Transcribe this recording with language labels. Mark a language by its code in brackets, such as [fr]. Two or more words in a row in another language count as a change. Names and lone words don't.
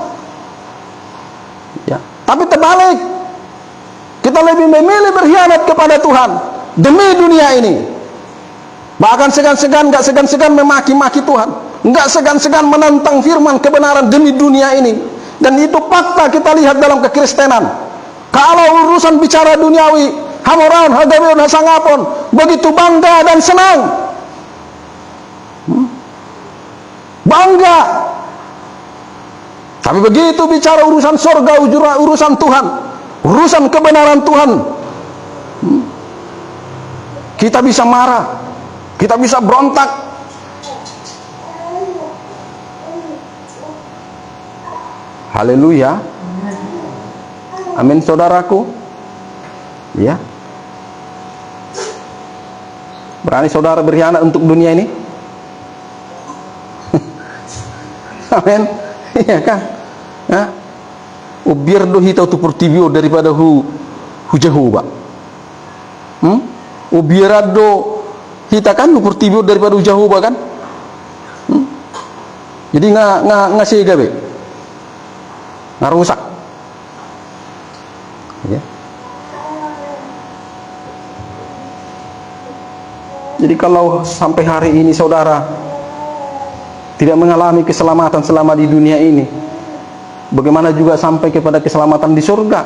[id] Ya, tapi terbalik, kita lebih memilih berkhianat kepada Tuhan demi dunia ini. Bahkan nggak segan-segan memaki-maki Tuhan, nggak segan-segan menentang firman kebenaran demi dunia ini. Dan itu fakta kita lihat dalam kekristenan. Kalau urusan bicara duniawi, [bbc] hamoran, hagabeon, hasangapon, [id] begitu bangga dan senang. Bangga. Tapi begitu bicara urusan surga, urusan Tuhan, urusan kebenaran Tuhan, kita bisa marah, kita bisa berontak. Haleluya. Amin, saudaraku. Ya. Berani saudara berkhianat untuk dunia ini? Amin. Iya kan? Ya. [bbc] Biar do hita tu portibio daripada hu Jehovah. Biar do hita kan portibio daripada hu Jehovah kan? [id] Jadi ngasih gabe. Ngarusak. Ya. Jadi kalau sampai hari ini saudara tidak mengalami keselamatan selama di dunia ini, bagaimana juga sampai kepada keselamatan di surga?